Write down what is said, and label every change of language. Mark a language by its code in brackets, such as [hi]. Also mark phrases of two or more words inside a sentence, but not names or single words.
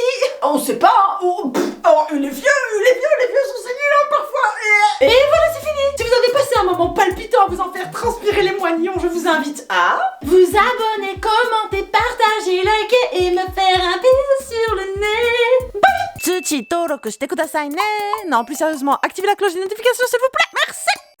[fr] On sait pas. Hein. Oh, les vieux sont séniles hein, parfois. Et voilà, c'est fini. Si vous avez passé un moment palpitant à vous en faire transpirer les moignons, je vous invite à vous abonner, commenter, partager, liker et me faire un bisou sur le nez. Bye. [ja] Tsuchi,登録してくださいね. [fr] Non, plus sérieusement, activez la cloche des notifications s'il vous plaît. Merci.